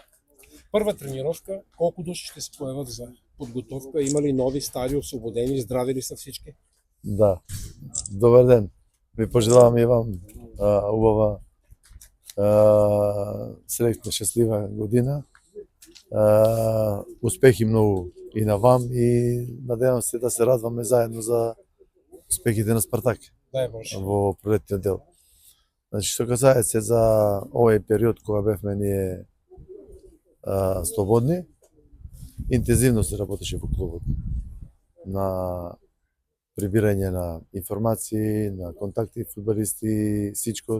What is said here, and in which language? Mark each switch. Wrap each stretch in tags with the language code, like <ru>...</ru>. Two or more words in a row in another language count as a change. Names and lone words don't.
<bg>Първа тренировка, колко души ще се появят за подготовка? Има ли нови, стари, освободени, здрави ли са всички? Да, добър ден.</bg> <mk>Ви пожелавам и вам убава, среќна, щастлива година. Успехи много и на вам и надевам се да се радваме заедно за успехите на Спартак во пролетниот дел. Значи, што касае се за овој период кога бевме ние слободни, интензивно се работеше во клубот на прибирање на информации, на контакти, фудбалисти, всичко.</mk>